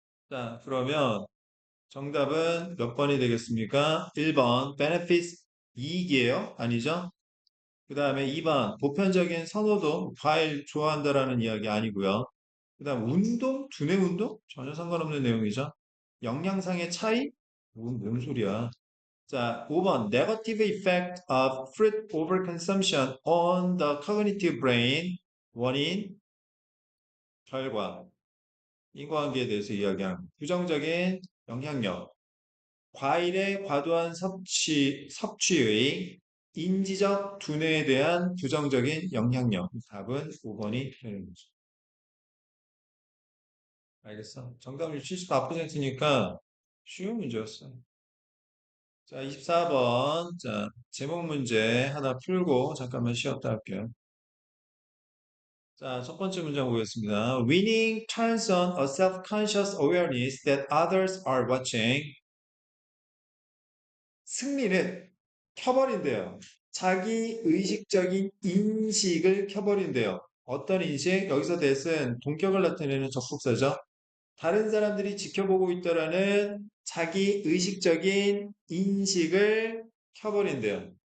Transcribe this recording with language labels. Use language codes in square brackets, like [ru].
[ko] 자, 그러면 정답은 몇 번이 되겠습니까? 1번, benefits 이익이에요? 아니죠? 그 다음에 2번, 보편적인 선호도, 과일 좋아한다라는 이야기 아니고요. 그 다음, 운동? 두뇌 운동? 전혀 상관없는 내용이죠. 영양상의 차이? 뭔 소리야. 자, 5번, [en] negative effect of fruit overconsumption on the cognitive brain. [ko] 원인, 결과, 인과관계에 대해서 이야기하는 부정적인 영향력. 과일의 과도한 섭취의 인지적 두뇌에 대한 부정적인 영향력. 답은 5번이 되는 거죠. 알겠어? 정답률 74%니까 쉬운 문제였어. 자, 24번. 자, 제목 문제 하나 풀고 잠깐만 쉬었다 할게요. 자, 첫 번째 문장 보겠습니다. [en] Winning turns on a self-conscious awareness that others are watching. [ko] 승리는 켜버린대요. 자기 의식적인 인식을 켜버린대요. 어떤 인식? 여기서 that은 동격을 나타내는 접속사죠. 다른 사람들이 지켜보고 있다라는 자기 의식적인 인식을 켜버린대요.